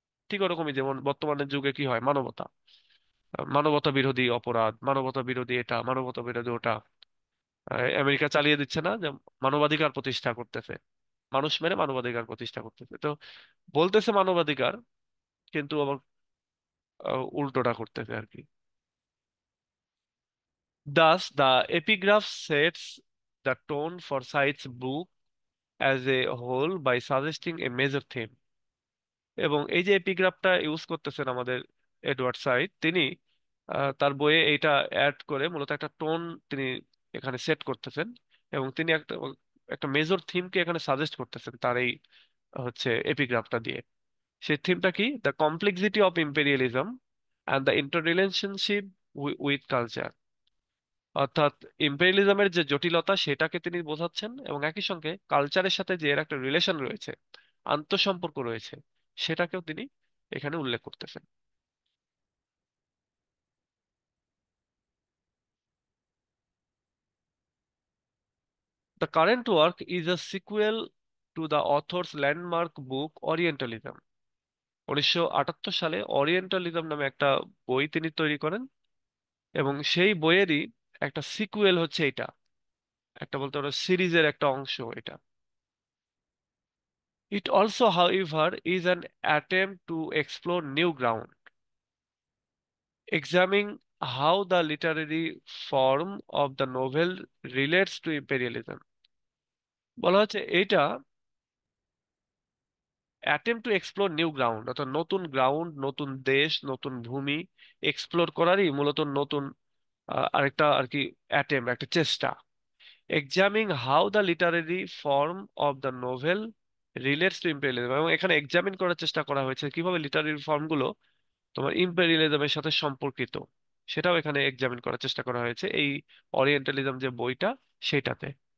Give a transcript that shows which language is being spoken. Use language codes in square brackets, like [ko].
[bn] ঠিক ওরকমই যেমন বর্তমানের যুগে কি হয়, মানবতা, মানবতা বিরোধী অপরাধ, মানবতা বিরোধী এটা, মানবতা বিরোধী ওটা। আমেরিকা চালিয়ে দিচ্ছে না যে মানবাধিকার প্রতিষ্ঠা করতেছে, মানুষ মেরে মানবাধিকার প্রতিষ্ঠা করতেছে। তো বলতেছে মানবাধিকার, কিন্তু আবার উল্টোটা করতেছে আর কি। [en] Thus, the epigraph sets the tone for Said's book as a whole by suggesting a major theme. [bn] এবং এই যে এপিগ্রাফটা ইউজ করতেছেন আমাদের এডওয়ার্ড সাইড, তিনি তার বইয়ে এইটা অ্যাড করে মূলত একটা টোন তিনি এখানে সেট করতেছেন। এবং তিনি একটা একটা মেজর থিমকে এখানে সাজেস্ট করতেছেন তার এই হচ্ছে এপিগ্রাফটা দিয়ে। সেই থিমটা কি? [en] The complexity of imperialism and the interrelationship with culture. [bn] অর্থাৎ ইম্পেরিয়ালিজমের যে জটিলতা, সেটাকে তিনি বোঝাচ্ছেন, এবং একই সঙ্গে কালচারের সাথে যে এর একটা রিলেশন রয়েছে, আন্তঃসম্পর্ক রয়েছে, সেটাকেও তিনি এখানে উল্লেখ করতেছেন। [en] The current work is a sequel to the author's landmark book Orientalism. [bn] 1978 সালে ওরিয়েন্টালিজম নামে একটা বই তিনি তৈরি করেন, এবং সেই বইয়েরই একটা সিকুয়েল হচ্ছে এটা, একটা বলতে পারো সিরিজের একটা অংশ এটা। [en] It also, however, is an attempt to explore new ground, examining how the literary form of the novel relates to imperialism. [bn] বলা হচ্ছে এটা attempt to explore new ground, অর্থাৎ নতুন গ্রাউন্ড, নতুন দেশ, নতুন ভূমি এক্সপ্লোর করারই মূলত নতুন আরেকটা আর কি অ্যাটেম্প, একটা চেষ্টা। এক্সামিং how the literary form of the novel relates to imperialism, এবং এখানে এক্সামিন করার চেষ্টা করা হয়েছে কিভাবে লিটারেরি ফর্মগুলো তোমার ইম্পেরিয়ালিজমের সাথে সম্পর্কিত, সেটাও এখানে এক্সামিন করার চেষ্টা করা হয়েছে এই ওরিয়েন্টালিজম যে বইটা, সেটাতে।